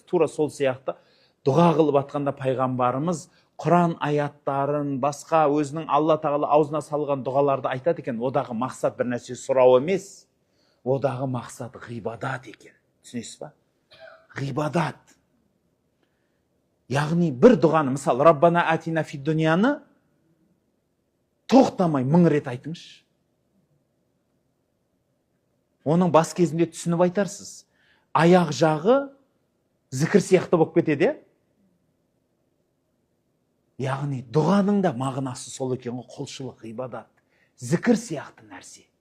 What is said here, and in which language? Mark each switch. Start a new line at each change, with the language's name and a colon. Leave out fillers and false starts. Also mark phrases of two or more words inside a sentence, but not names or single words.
Kazakh: Тура сол сияқты дұға қылып атқанда пайғамбарымыз Құран аяттарын, басқа өзінің Алла тағала аузына салған дұғаларды айтады екен. Одағы мақсат бір нәрсе сұрау емес. Одағы мақсат ғибадат екен. Түсінесіз ба? Ғибадат. Яғни бір дұғаны, мысалы,
Arabic: ربنا آتنا في
Kazakh: дүнияны тоқтамай 1000 рет айтыңызшы. Оның бас кезінде түсініп айтарсыз. Аяқ жағы зікір сияқты болып кетеді. Яғни дұғаның да мағынасы сол екен ғой, құлшылық, ғибадат, зікір сияқты нәрсе.